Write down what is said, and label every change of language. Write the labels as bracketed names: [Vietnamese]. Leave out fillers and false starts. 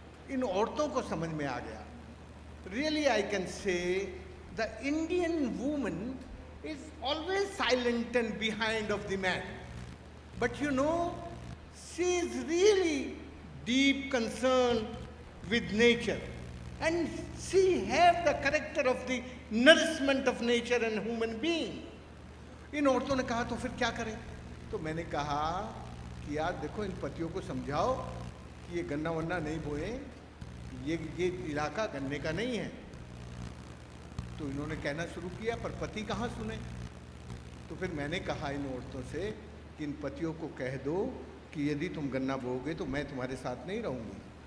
[Hindi] इन औरतों को समझ में आ गया. [English] Really I can say the Indian woman is always silent and behind of the man, but you know she is really deep concern with nature. And she have the character of the nourishment of nature and human being. [Hindi] इन औरतों ने कहा तो फिर क्या करें. तो मैंने कहा कि यार देखो, इन पतियों को समझाओ कि ये गन्ना वन्ना नहीं बोए, ये इलाका गन्ने का नहीं है. तो इन्होंने कहना शुरू किया, पर पति कहाँ सुने. तो फिर मैंने कहा इन औरतों से कि इन पतियों को कह दो कि यदि तुम गन्ना बोओगे तो मैं तुम्हारे साथ नहीं रहूँगी.